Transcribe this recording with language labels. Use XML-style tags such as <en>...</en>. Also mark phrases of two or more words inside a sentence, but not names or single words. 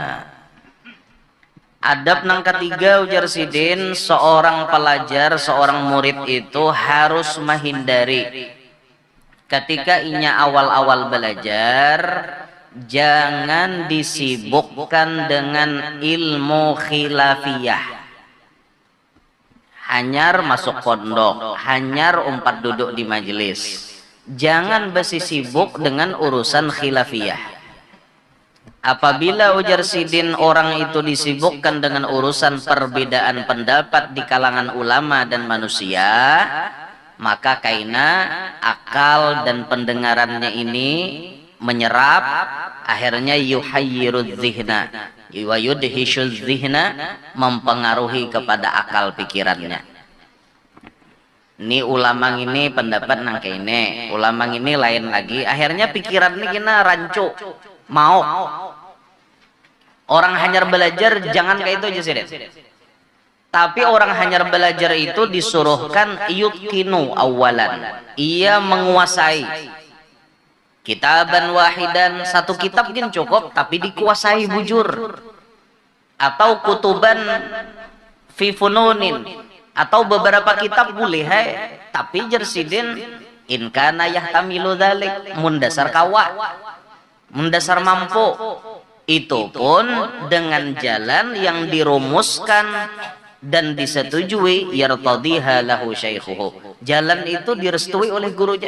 <id>Adab nang ketiga ujar sidin, seorang pelajar, seorang murid itu harus menghindari ketika inya awal-awal belajar, jangan disibukkan dengan ilmu khilafiyah.</id> <bjn>Hanyar masuk pondok, hanyar umpat duduk di majelis.</bjn> <id>Jangan bersibuk dengan urusan khilafiyah. Apabila ujar sidin orang itu disibukkan dengan urusan perbedaan pendapat di kalangan ulama dan manusia, maka kaina akal dan pendengarannya ini menyerap, akhirnya</id> <ar>يحير الذهن ويدهش الذهن,</ar> <id>mempengaruhi kepada akal pikirannya.</id> <bjn>Ini ulama ini pendapat nang kene, ulama ini lain lagi, akhirnya pikiran ini kena rancu mau. Orang hanyar belajar jangan kayak itu aja sih.</bjn> <id>Tapi orang hanyar belajar itu disuruhkan</id> <ar>يتقن أولا,</ar> <id>ia menguasai</id> <ar>كتابا واحدا,</ar> <id>satu kitab mungkin cukup tapi dikuasai bujur, atau</id> <ar>كتبا في فنون,</ar> <id>atau beberapa kitab boleh tapi jersidin</id> <ar>إن كان يحتمل ذلك,</ar> <bjn>mundasar kawa, mundasar mampu,</bjn> <id>itu pun dengan jalan yang dirumuskan dan disetujui,</id> <ar>يرتضيها له شيخه,</ar> <id>jalan itu direstui oleh gurunya.</id>